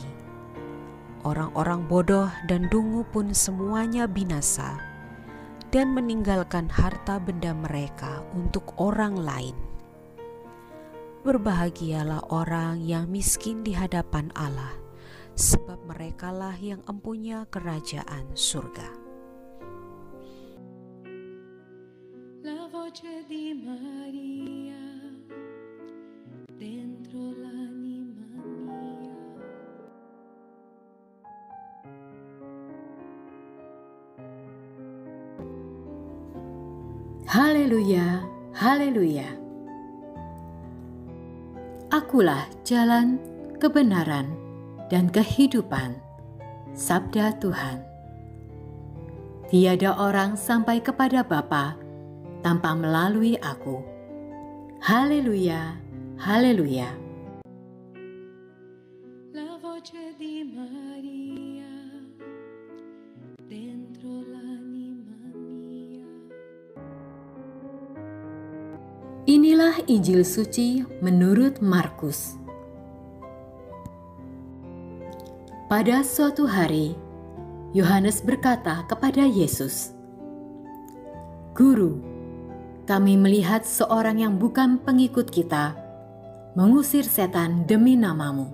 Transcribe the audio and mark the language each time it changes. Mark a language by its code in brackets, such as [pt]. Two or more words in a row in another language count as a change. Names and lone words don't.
[id] Orang-orang bodoh dan dungu pun semuanya binasa dan meninggalkan harta benda mereka untuk orang lain. Berbahagialah orang yang miskin di hadapan Allah, sebab merekalah yang empunya kerajaan surga. [it] La voce di Maria dentro l'anima mia. [id] Haleluya, haleluya. Akulah jalan, kebenaran, dan kehidupan, sabda Tuhan. Tiada orang sampai kepada Bapa tanpa melalui aku. Haleluya, haleluya. [it] La voce di Maria dentro l'anima mia. [id] Inilah Injil suci menurut Markus. Pada suatu hari, Yohanes berkata kepada Yesus, "Guru, kami melihat seorang yang bukan pengikut kita mengusir setan demi namamu.